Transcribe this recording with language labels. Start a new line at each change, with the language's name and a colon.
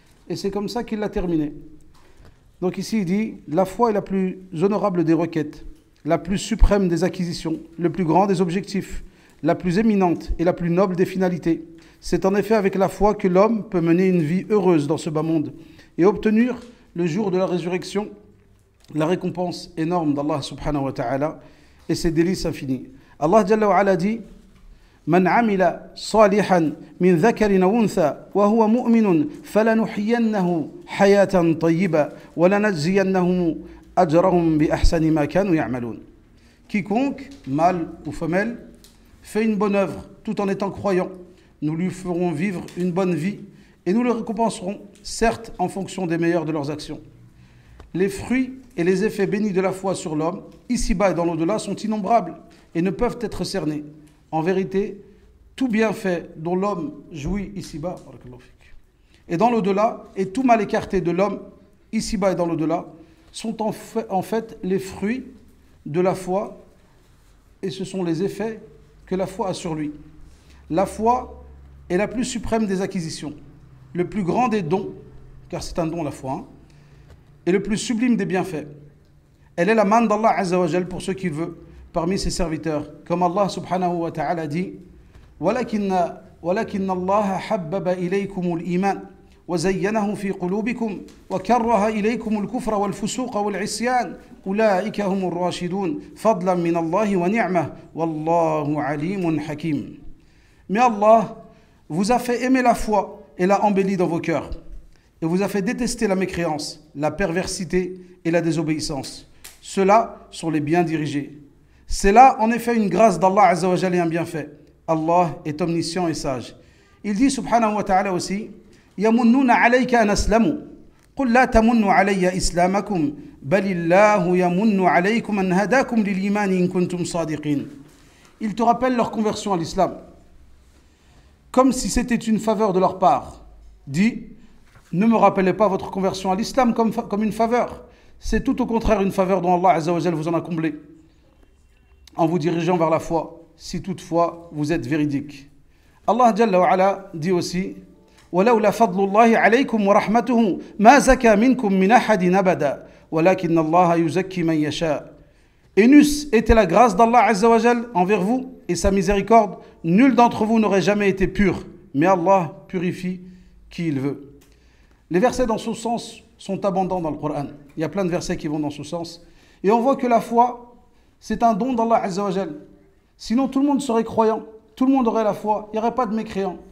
French: Et c'est comme ça qu'il l'a terminé. Donc ici il dit, la foi est la plus honorable des requêtes, la plus suprême des acquisitions, le plus grand des objectifs, la plus éminente et la plus noble des finalités. C'est en effet avec la foi que l'homme peut mener une vie heureuse dans ce bas monde et obtenir le jour de la résurrection la récompense énorme d'Allah subhanahu wa ta'ala et ses délices infinis. Allah Jalla wa Ala dit,
Arabic: من عمل صالحا من ذكر أو أنثى وهو مؤمن فلنحيينه حياة طيبة ولنجزينهم أجرهم بأحسن ما كانوا يعملون.
French: Quiconque, mâle ou femelle, fait une bonne œuvre tout en étant croyant, nous lui ferons vivre une bonne vie et nous le récompenserons, certes en fonction des meilleurs de leurs actions. Les fruits et les effets bénis de la foi sur l'homme, ici-bas et dans l'au-delà, sont innombrables et ne peuvent être cernés. En vérité, tout bienfait dont l'homme jouit ici-bas, et dans l'au-delà, et tout mal écarté de l'homme, ici-bas et dans l'au-delà, sont en fait les fruits de la foi, et ce sont les effets que la foi a sur lui. La foi est la plus suprême des acquisitions, le plus grand des dons, car c'est un don la foi, et le plus sublime des bienfaits. Elle est la main d'Allah Azza wa Jal pour ceux qu'il veut, parmi ses serviteurs, comme Allah subhanahu wa ta'ala dit,
Arabic: ولكن الله حبب إليكم الإيمان وزينه في قلوبكم وكره إليكم الكفر والفسوق والعصيان أولئك هم الراشدون فضلا من الله ونعمه والله عليم حكيم.
French: Mais Allah vous a fait aimer la foi et l'a embellie dans vos cœurs et vous a fait détester la mécréance, la perversité et la désobéissance. Ceux-là sont les bien dirigés. C'est là en effet une grâce d'Allah Azza wa Jalla et un bienfait. Allah est omniscient et sage. Il dit subhanahu wa ta'ala aussi,
Arabic: يَمُنُّونَ عَلَيْكَ أَنْ أَسْلَمُوا قُلْ لَا تَمُنُّوا عَلَيَّ إِسْلَامَكُمْ بَلِ اللَّهُ يَمُنُّ عَلَيْكُمْ أَنْ هَدَاكُمْ لِلْإِيمَانِ إِن كُنْتُمْ صَادِقِينَ.
French: Ils te rappellent leur conversion à l'islam, comme si c'était une faveur de leur part. Dis, ne me rappelez pas votre conversion à l'islam comme une faveur. C'est tout au contraire une faveur dont Allah Azza wa Jalla vous en a comblé, en vous dirigeant vers la foi, si toutefois vous êtes véridique. Allah Jalla wa Ala dit aussi,
Arabic: وَلَوْلَا فَضْلُ اللَّهِ عَلَيْكُمْ وَرَحْمَتُهُ مَا زَكَى مِنْكُمْ مِنْ أَحَدٍ أَبَدًا وَلَكِنَّ اللَّهَ يُزَكِّي مَنْ يَشَاءُ.
French: Et n'eût été la grâce d'Allah Azza wa Jal envers vous et sa miséricorde, nul d'entre vous n'aurait jamais été pur, mais Allah purifie qui il veut. Les versets dans ce sens sont abondants dans le Coran. Il y a plein de versets qui vont dans ce sens. Et on voit que la foi, c'est un don d'Allah Azza wa Jal. Sinon, tout le monde serait croyant. Tout le monde aurait la foi. Il n'y aurait pas de mécréants.